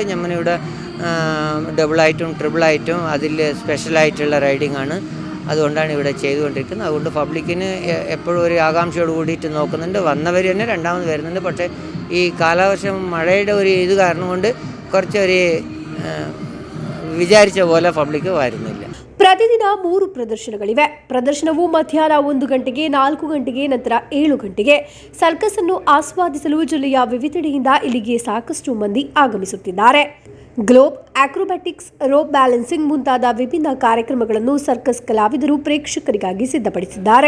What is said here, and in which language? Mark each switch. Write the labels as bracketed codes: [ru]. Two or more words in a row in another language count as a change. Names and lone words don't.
[ml] നമ്മളിവിടെ ഡബിളായിട്ടും ട്രിപ്പിളായിട്ടും അതിൽ സ്പെഷ്യലായിട്ടുള്ള റൈഡിങ് ആണ്. അതുകൊണ്ടാണ് ഇവിടെ ചെയ്തുകൊണ്ടിരിക്കുന്നത്. അതുകൊണ്ട് പബ്ലിക്കിന് എപ്പോഴും ഒരു ആകാംക്ഷയോട് കൂടിയിട്ട് നോക്കുന്നുണ്ട്. വന്നവർ തന്നെ രണ്ടാമത് വരുന്നുണ്ട്. പക്ഷേ ഈ കാലവർഷം മഴയുടെ ഒരു ഇത് കാരണം കൊണ്ട് കുറച്ചൊരു വിചാരിച്ച പോലെ പബ്ലിക് വരുന്നില്ല. [kn] ಪ್ರತಿದಿನ 3 ಪ್ರದರ್ಶನಗಳಿವೆ. ಪ್ರದರ್ಶನವು ಮಧ್ಯಾಹ್ನ 1 ಗಂಟೆಗೆ, 4 ಗಂಟೆಗೆ, ನಂತರ 7 ಗಂಟೆಗೆ. ಸರ್ಕಸ್ ಅನ್ನು ಆಸ್ವಾದಿಸಲು ಜಿಲ್ಲೆಯ ವಿವಿಧೆಡೆಯಿಂದ ಇಲ್ಲಿಗೆ ಸಾಕಷ್ಟು ಮಂದಿ ಆಗಮಿಸುತ್ತಿದ್ದಾರೆ. ಗ್ಲೋಬ್, ಆಕ್ರೋಬ್ಯಾಟಿಕ್ಸ್, [en] rope balancing [kn] ಮುಂತಾದ ವಿಭಿನ್ನ ಕಾರ್ಯಕ್ರಮಗಳನ್ನು ಸರ್ಕಸ್ ಕಲಾವಿದರು ಪ್ರೇಕ್ಷಕರಿಗಾಗಿ ಸಿದ್ಧಪಡಿಸಿದ್ದಾರೆ.